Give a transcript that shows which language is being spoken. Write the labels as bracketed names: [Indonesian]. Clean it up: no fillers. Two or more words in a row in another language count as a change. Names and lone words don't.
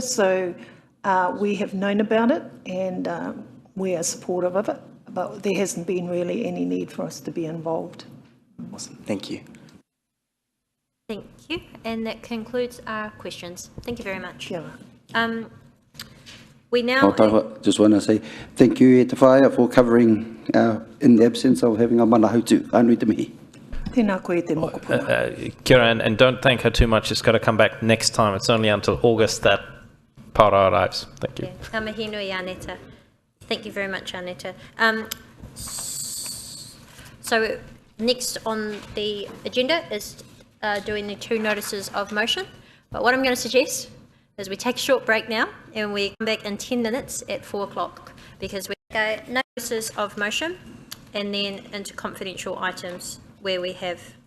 [English] So we have known about it and we are supportive of it, but there hasn't been really any need for us to be involved. Awesome. Thank you. Thank you. And that concludes our questions. Thank you very much. We now... Just want to say thank you, Te Whaia, for covering in the absence of having a [Māori] mana hautu. Anui te mihi. Tēnā koe te mokopuna. Kia ora, [English] and don't thank her too much. It's got to come back next time. It's only until August that para arrives. Thank you. Yeah. [Māori] Ka mihi nui, Aneta. [English] Thank you very much, Aneta. So next on the agenda is doing the 2 notices of motion. But what I'm going to suggest is we take a short break now and we come back in 10 minutes at 4 o'clock because we go notices of motion and then into confidential items where we have